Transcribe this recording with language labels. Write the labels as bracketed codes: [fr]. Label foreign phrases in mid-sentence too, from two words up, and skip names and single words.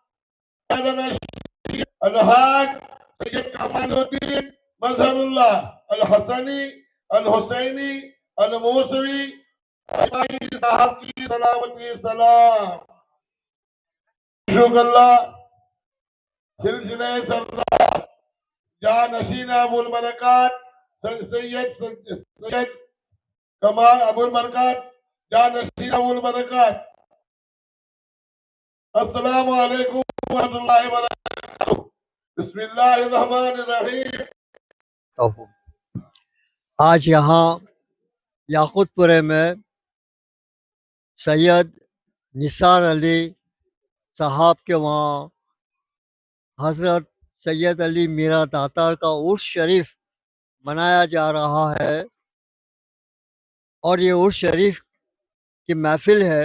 [ur] الحاج سید کمال الدین مظہر اللہ الحسنی الحسینی الموسوی صاحب کی سلامتی سلام معشوق اللہ سلسلے سردار جانشینا ابو البرکات [ar] سيد كمال أبو البركات جانشینا أبو البركات السلام عليكم ورحمة الله وبركاته بسم الله الرحمن الرحيم. [ur] آج یہاں یاقوت پورے میں سید نثار علی صاحب کے وہاں حضرت سید علی میرا داتار کا عرس شریف منایا جا رہا ہے اور یہ عرس شریف کی محفل ہے.